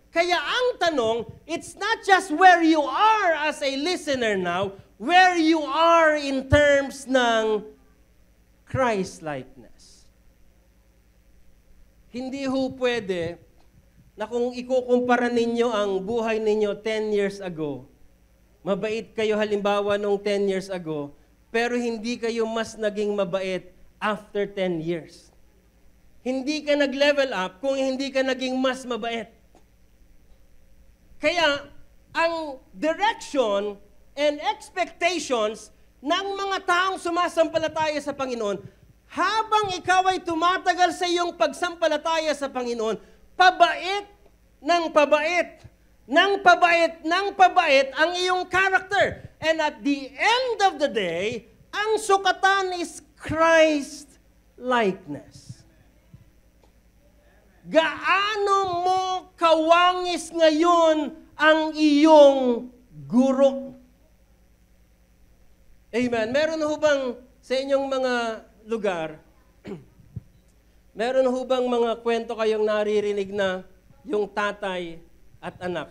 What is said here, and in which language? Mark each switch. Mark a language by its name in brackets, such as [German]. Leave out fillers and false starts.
[Filipino] Kaya ang tanong, [English] it's not just where you are as a listener now, where you are in terms ng Christ-likeness. [Filipino] Hindi ho pwede na kung ikukumpara ninyo ang buhay ninyo 10 years ago, Mabait kayo halimbawa nung 10 years ago, pero hindi kayo mas naging mabait [English] after 10 years. [Filipino] Hindi ka nag-level up kung hindi ka naging mas mabait. Kaya, ang [English] direction and expectations [Filipino] ng mga taong sumasampalataya sa Panginoon, habang ikaw ay tumatagal sa iyong pagsampalataya sa Panginoon, pabait ng pabait, ng pabait, ng pabait ang iyong character. [English] And at the end of the day, [Filipino] ang sukatan [English] is Christ-likeness. [Filipino] Gaano mo kawangis ngayon ang iyong guro? Amen. Meron ho bang sa inyong mga lugar, meron ho bang mga kwento kayong naririnig na yung tatay at anak?